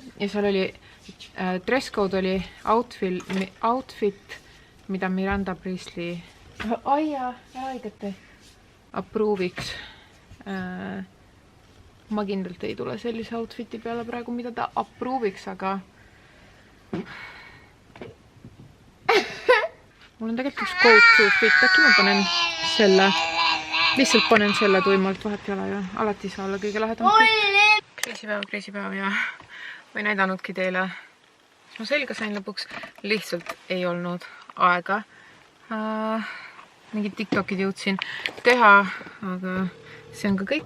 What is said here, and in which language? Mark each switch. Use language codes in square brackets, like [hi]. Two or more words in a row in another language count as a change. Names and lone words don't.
[et] Ja seal oli [en] dress code [et] oli outfit, mida Miranda Priestley approve'iks. Ma kindlalt ei tule sellise outfiti peale praegu, mida ta approve'iks, aga mul on tegelikult üks [en] go-to fit, [et] äkki ma panen selle. Lihtsalt panen selle tuimalt, vahet ei ole ja alati saa olla kõige lahedam. Kriisipäev ja või näidanudki teile. Ma selga sain lõpuks, lihtsalt ei olnud aega. Mingid TikTokid jõudsin teha, aga see on ka kõik.